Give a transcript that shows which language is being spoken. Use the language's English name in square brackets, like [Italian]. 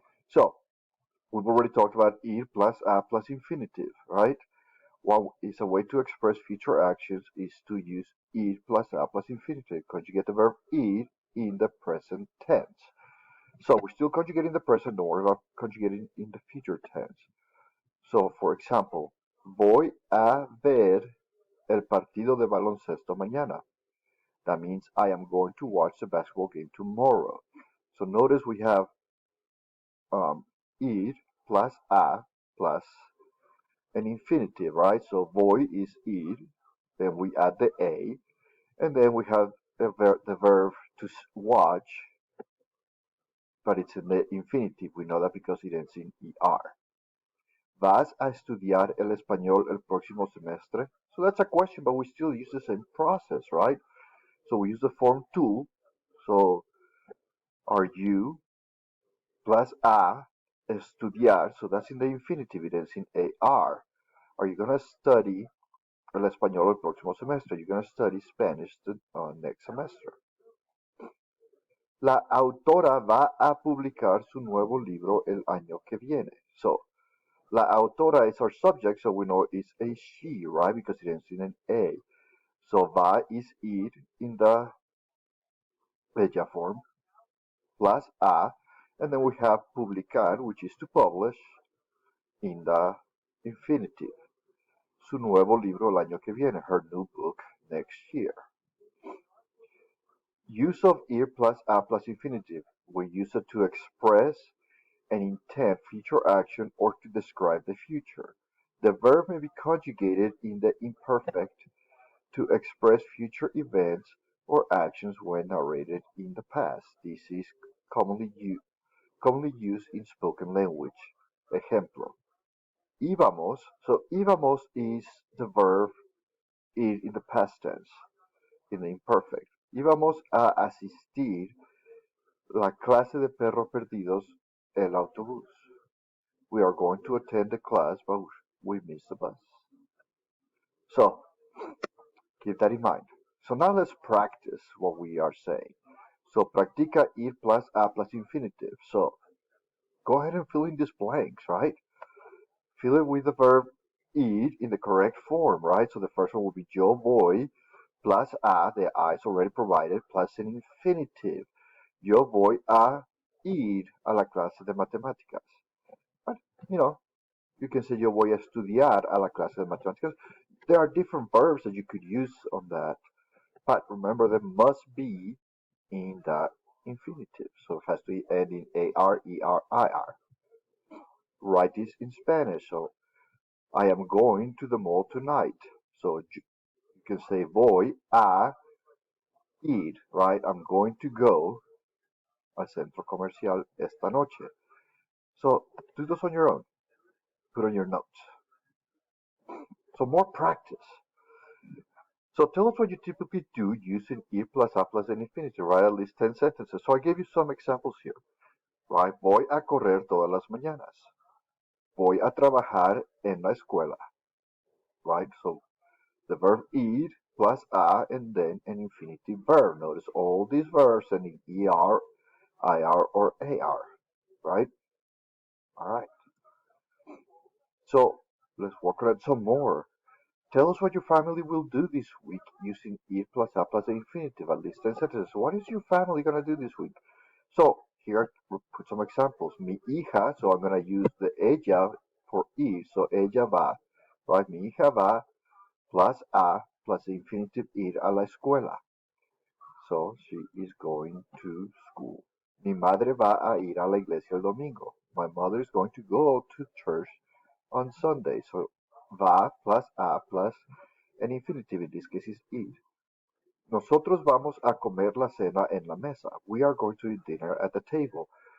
[English] So we've already talked about ir plus a plus infinitive, right? One is a way to express future actions is to use ir plus a plus infinitive. Conjugate the verb ir in the present tense. So we're still conjugating the present, don't worry about conjugating in the future tense. So, for example, [Spanish] voy a ver el partido de baloncesto mañana. [English] That means I am going to watch the basketball game tomorrow. So notice we have ir plus a plus an infinitive, right? So voy is ir, then we add the a, and then we have the verb to watch, but it's in the infinitive. We know that because it ends in er. [Spanish] ¿Vas a estudiar el español el próximo semestre? [English] So that's a question, but we still use the same process, right? So we use the form to. So are you plus a estudiar? So that's in the infinitive. It ends in ar. Are you going to study [Spanish] el español el próximo semestre? [English] You're going to study Spanish the next semester. [Spanish] La autora va a publicar su nuevo libro el año que viene. [English] So la autora is our subject, so we know it's a she, right? Because it ends in an A. So va is ir in the ella form, plus a, and then we have publicar, which is to publish, in the infinitive. [Spanish] Su nuevo libro el año que viene, [English] her new book next year. Use of ir plus a plus infinitive. We use it to express an intent, future action, or to describe the future. The verb may be conjugated in the imperfect to express future events or actions when narrated in the past. This is commonly used in spoken language. Ejemplo. Íbamos. So íbamos is the verb in the past tense, in the imperfect. [Spanish] Íbamos a asistir la clase de perros perdidos, el autobús. [English] We are going to attend the class, but we missed the bus. So, keep that in mind. So now let's practice what we are saying. So, practica ir plus a plus infinitive. So, go ahead and fill in these blanks, right? Fill it with the verb ir in the correct form, right? So the first one will be yo voy plus a, the a is already provided, plus an infinitive. [Spanish] Yo voy a ir a la clase de matemáticas. [English] But, you know, you can say [Spanish] yo voy a estudiar a la clase de matemáticas. [English] There are different verbs that you could use on that, but remember they must be in the infinitive. So it has to end in ar, er, ir. Write this in Spanish. So I am going to the mall tonight. So you can say voy a ir, right? I'm going to go [Spanish] al centro comercial esta noche. [English] So do this on your own. Put on your notes. So more practice. So tell us what you typically do using ir plus a plus an infinitive. Write at least 10 sentences. So I gave you some examples here. Right? [Spanish] Voy a correr todas las mañanas. Voy a trabajar en la escuela. [English] Right? So the verb ir plus a and then an infinitive verb. Notice all these verbs ending er, ir, or ar, right? All right. So let's work on it some more. Tell us what your family will do this week using it plus a plus the infinitive, at least 10 sentences. What is your family going to do this week? So here we put some examples. Mi hija, so I'm going to use the ella for ir, so ella va, right? [Spanish] Mi hija va plus a plus the infinitive ir a la escuela. [English] So she is going to school. [Spanish] Mi madre va a ir a la iglesia el domingo. [English] My mother is going to go to church on Sunday. So va plus a plus an infinitive, in this case is ir. [Spanish] Nosotros vamos a comer la cena en la mesa. [English] We are going to eat dinner at the table.